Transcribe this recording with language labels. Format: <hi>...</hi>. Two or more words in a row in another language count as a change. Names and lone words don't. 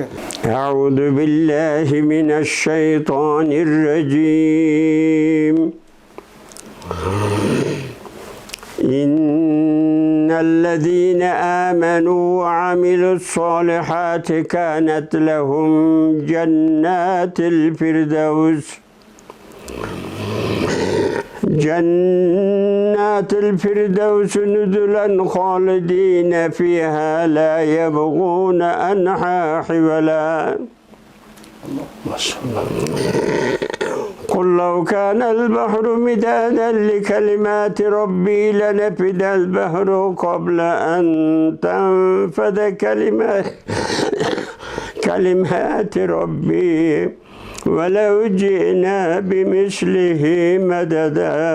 <ar>أعوذ بالله من الشيطان الرجيم. إن الذين آمنوا وعملوا الصالحات كانت لهم جنات الفردوس. جنات الفردوس نزلا خالدين فيها لا يبغون عنها حولا قل لو كان البحر مدادا لكلمات ربي لنفد البحر قبل أن تنفد كلمات ربي ولو جئنا بمثله مددا</ar>